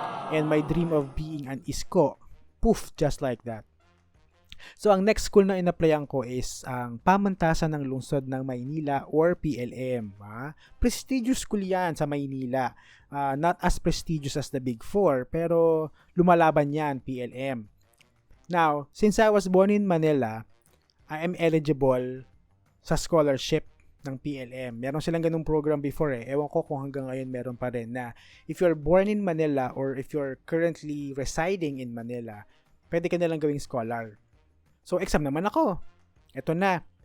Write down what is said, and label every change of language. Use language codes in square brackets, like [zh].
[en] And my dream of being an isko, poof, just like that. [tl] So, ang next school na in-applyan ko is ang Pamantasan ng Lungsod ng Maynila or PLM. [en] Prestigious school [tl] yan sa Maynila. [en] Not as prestigious as the Big Four, [tl] pero lumalaban yan, [en] PLM. Now, since I was born in Manila, I am eligible sa scholarship ng PLM. [tl] Meron silang ganung [en] program before [tl] eh. Ewan ko kung hanggang ngayon meron pa rin na [en] if you're born in Manila [tl] or if you're currently residing in Manila, pwede ka nalang gawing scholar. So, exam naman ako. Ito na.